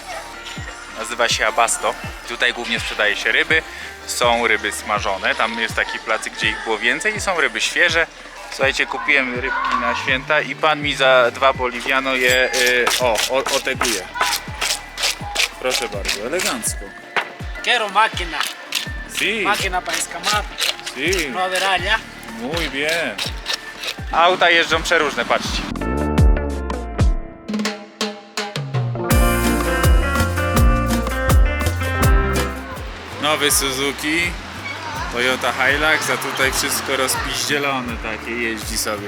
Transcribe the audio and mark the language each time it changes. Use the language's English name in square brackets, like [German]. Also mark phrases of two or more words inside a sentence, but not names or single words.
[Polish] Nazywa się Abasto. Tutaj głównie sprzedaje się ryby. Są ryby smażone, tam jest taki placyk, gdzie ich było więcej i są ryby świeże. Słuchajcie, kupiłem rybki na święta i pan mi za 2 boliviano je oteguje. Proszę bardzo, elegancko. [Spanish] Quiero máquina. Sí. Máquina para escamar. Sí. No haber allá. Muy bien. [Polish] Auta jeżdżą przeróżne, patrzcie. Nowy Suzuki, Toyota Hilux, a tutaj wszystko rozpiździelone takie, jeździ sobie.